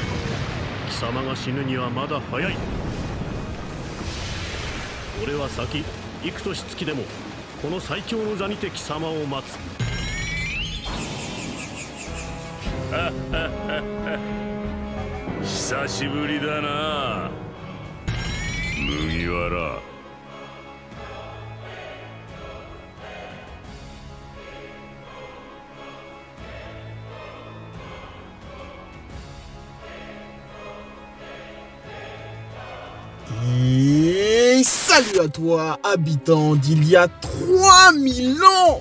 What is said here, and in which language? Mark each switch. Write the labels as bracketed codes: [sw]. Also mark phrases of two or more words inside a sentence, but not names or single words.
[ja] 貴様が死ぬにはまだ早い。俺は先幾年月でもこの最強の座にて貴様を待つ。久しぶりだな麦わら。 [fr] Et salut à toi, habitant d'il y a 3000 ans.